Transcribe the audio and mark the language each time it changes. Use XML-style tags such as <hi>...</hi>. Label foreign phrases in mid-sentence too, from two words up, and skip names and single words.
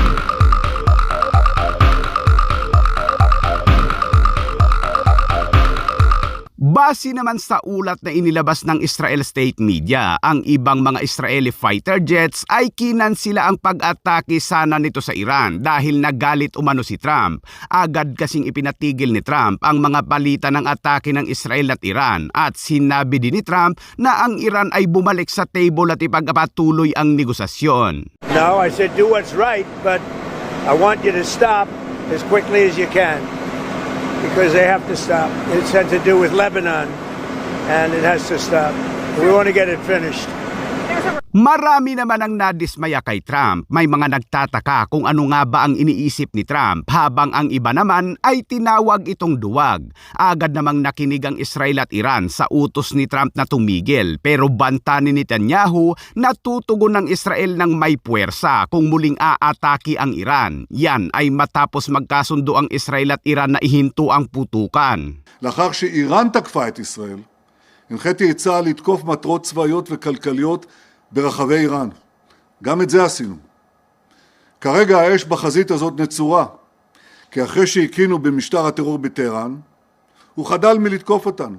<tl>Base naman sa ulat na inilabas ng Israel State Media, ang ibang mga</tl> <en>Israeli fighter jets</en> <tl>ay kinansila ang pag-atake sana nito sa Iran dahil nagalit umano si Trump. Agad kasing ipinatigil ni Trump ang mga balita ng atake ng Israel at Iran at sinabi din ni Trump na ang Iran ay bumalik sa table at ipagpatuloy ang negosasyon.</tl> <en>No, I said do what's right, but I want you to stop as quickly as you can. Because they have to stop. It's had to do with Lebanon, and it has to stop. We want to get it finished.</en> <tl>Marami naman ang nadismaya kay Trump. May mga nagtataka kung ano nga ba ang iniisip ni Trump habang ang iba naman ay tinawag itong duwag. Agad namang nakinig ang Israel at Iran sa utos ni Trump na tumigil pero banta ni Netanyahu na tutugon ng Israel ng may puwersa kung muling aatake ang Iran. Yan ay matapos magkasundo ang Israel at Iran na ihinto ang putukan.</tl> <he>לאחר שאיראן תקפה את ישראל, הנחיתי את צה"ל לתקוף מטרות צבאיות וכלכליות ברחבי איראן. גם את זה עשינו. כרגע האש בחזית הזאת נצורה, כי אחרי שהקינו במשטר הטרור בטהרן, הוא חדל מלתקוף אותנו.</he>